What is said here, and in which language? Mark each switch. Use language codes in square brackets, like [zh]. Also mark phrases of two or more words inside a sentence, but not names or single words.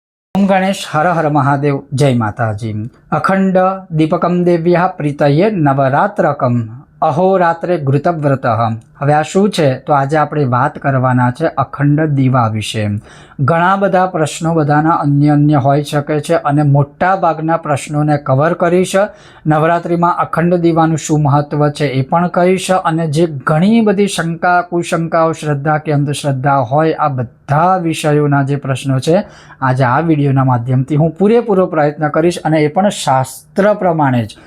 [sa] ओम गणेश हर हर महादेव जय माताजी। अखंड दीपकम देव्या प्रीतये नवरात्रकम अहोरात्रे घृतव्रत। [gu] હવે આ શું છે તો આજે આપણે વાત કરવાના છે અખંડ દીવા વિશે। ઘણા બધા પ્રશ્નો બધાના અન્ય હોઈ શકે છે અને મોટા ભાગના પ્રશ્નોને કવર કરીશ। નવરાત્રિમાં અખંડ દીવાનું શું મહત્વ છે એ પણ કહીશ અને જે ઘણી બધી શંકા કુશંકાઓ શ્રદ્ધા કે અંધશ્રદ્ધા હોય આ બધા વિષયોના જે પ્રશ્નો છે આજે આ વિડીયોના માધ્યમથી હું પૂરેપૂરો પ્રયત્ન કરીશ અને એ પણ શાસ્ત્ર પ્રમાણે જ।